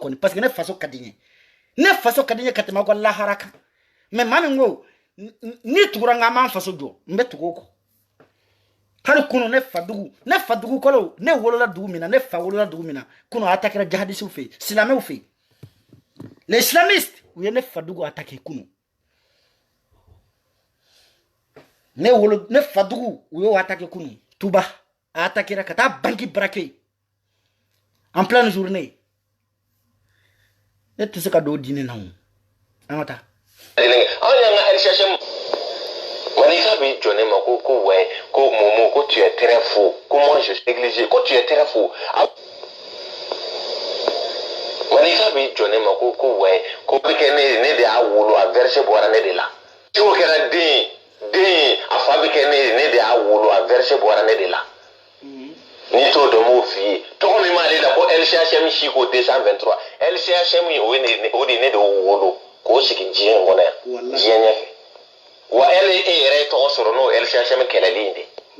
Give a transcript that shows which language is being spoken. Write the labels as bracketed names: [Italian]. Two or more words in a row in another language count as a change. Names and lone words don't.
[Bambara] kɔni [French] parce que [Bambara] ne faso ka di n ye ne faso ka di n ye ka tɛmɛ aw ka lahara kan mais maa min ko ni tugura n ka an b'an faso jɔ n bɛ tugu o kɔ hali kunu ne fa dugu kɔlɔw ne wolola dugu min na ne fa wolola dugu min na kunu a attaquera jihadistes fɛ yen silamɛw fɛ yen [French] les islamistes [Bambara] u ye ne fa dugu attaqué kunu ne fa dugu u y'o attaqué kunu Tuba a attaquera ka taa [French] banque braqué en pleine journée [Bambara] ne tɛ se ka don o diinɛ na o an ka taa anw y'an ka LCHM Malika b'i jɔ ne ma ko ouais ko Momo ko [French] tu es très faux [Bambara] ko [French] moi je suis négligé [Bambara] ko [French] tu es très faux [Bambara] Malika b'i jɔ ne ma ko ouais ko bɛ kɛ ne de y'a wolo a verset bɔra ne de la Siko kɛra den a fa bɛ kɛ ne de y'a wolo a verset bɔra ne de la n'i t'o dɔn m'o f'i ye tɔgɔ min b'ale la ko LCHM Siko 223 LCHM o de ne de wolo k'o sigi diɲɛ in kɔnɔ yan diɲɛ ɲɛfɛ wa e yɛrɛ ye tɔgɔ sɔrɔ n'o LCHM kɛlɛli in de